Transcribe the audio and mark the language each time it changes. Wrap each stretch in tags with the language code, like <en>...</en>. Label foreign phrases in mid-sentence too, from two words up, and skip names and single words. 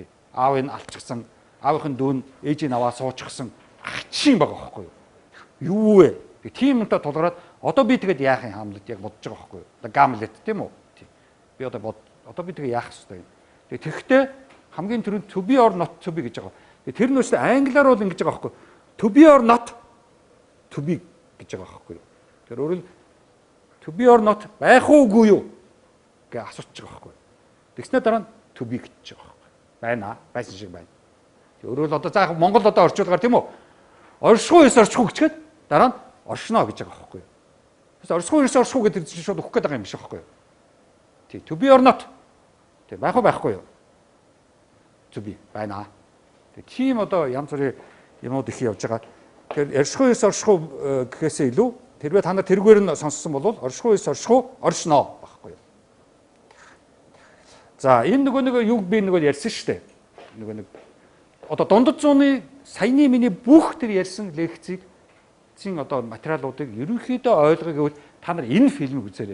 <mn>Аав нь алччихсан, аавынхын дүүн ээжийн аваа суучихсан хачин байгаа байхгүй юу? Юу вэ? Тийм үнтэй тулгараад одоо би тэгээд яах юм Хамлет яг бодож байгаа байхгүй юу? Одоо Гамлет тийм үү? Тий. Би одоо би тэгээд яах ёстой юм? Тэгэхдээ хамгийн түрүүнд</mn> <en>to be or not to be</en> <mn>гэж байгаа. Тэр нь өөртөө англиар бол ингэж байгаа байхгүй юу?</mn> <en>To be or not to be</en> <mn>гэж байгаа байхгүй юу? Тэр өөрөөр</mn> <en>to be or not</en> <mn>байх уугүй юу гэж асууж байгаа байхгүй юу? Тэгснээр дараа нь</mn> <en>to be</en> <mn>гэж байгаа байхгүй юу? Байна, байсан шиг байна. Өөрөөр одоо заах Монгол одоо орчуулгаар тийм үү? Оршихуй гэчгээд дараа нь оршино гэж байгаа байхгүй юу? Тэс оршихуй гэдэг чинь шууд өгөх гээд байгаа юм биш байхгүй юу? Тий,</mn> <en>to be or not.</en> <mn>Тий, байх уу байхгүй юу?</mn> <en>To be байна.</en> <mn>Тий, тийм одоо янз бүрийн юмуд их явж байгаа. Тэгэхээр оршихуй гэхээсээ илүү тэрвээ та нар тэргээр нь сонссон бол оршихуй оршино байхгүй юу? За, энэ нөгөө юг би нөгөө ярьсан шүү дээ. Нөгөө нэг одоо дундад зууны саяны миний бүх тэр ярьсан лекцийг эцсийн одоо материалуудыг ерөнхийдөө ойлгох гэвэл та нар энэ фильмийг үзээрэй.</mn>